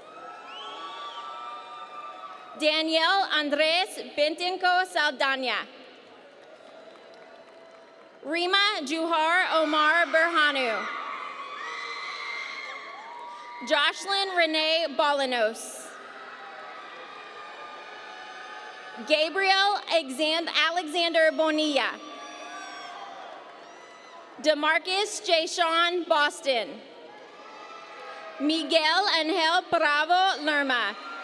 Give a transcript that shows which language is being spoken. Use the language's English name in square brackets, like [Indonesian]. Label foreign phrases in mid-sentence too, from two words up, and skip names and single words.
[English] Danielle Andres Bentinco Saldana. Rima Juhar Omar Berhanu. Jocelyn Renee Bolanos. Gabriel Alexander Bonilla. DeMarcus J. Sean Boston. Miguel Angel Bravo Lerma.